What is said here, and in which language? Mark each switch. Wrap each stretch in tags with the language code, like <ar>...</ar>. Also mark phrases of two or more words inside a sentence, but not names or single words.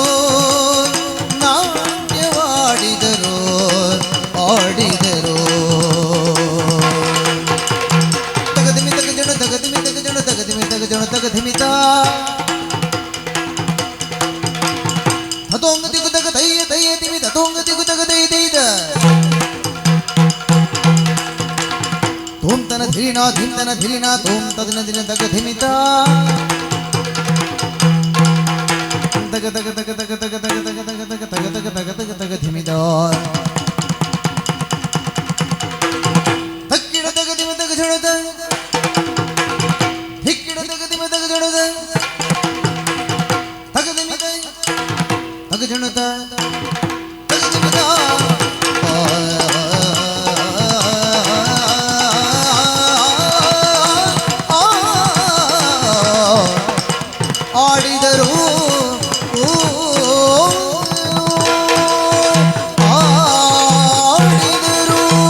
<kn>ನಾಟ್ಯವಾಡಿದರು ಆಡಿದರು ತಗದಿಮಿ ತಗ ಜಣ ತಗದಿಮಿ ತಗ ಜಣ ತಗದಿಮಿ ತಗ ಜಣ ತಗಧಿಮಿತ ತತೋಂಗ ದಿಗು ತಗ ತಯ್ಯ ತಯ್ಯ ತಿಮಿ ತತೋಂಗ ದಿಗು ತಗ ತೈ ತೈದ ತೋಂತನ ಧಿರಿನ ತೋಂ ತದಿನ ದಿನ ತಗ ಧಿಮಿತ ತಗ ತಗ ತಗ ತಗ ತಗ ತಗ ತಗ ತಗ ತಗ ತಗ ತಗ ತಗ ತಗ ತಗ ಧಿಮಿತ ತಕ್ಕಿಡ ತಗ ದಿಮ ತಗ ಜಡದ ಹಿಕ್ಕಿಡ ತಗ ದಿಮ ತಗ ಜಡದ ತಗ ದಿಮಿತ ತಗ ಜಣದ ತಗ ದಿಮಿತ ಆಡಿದರು ಆಡಿದರು</kn>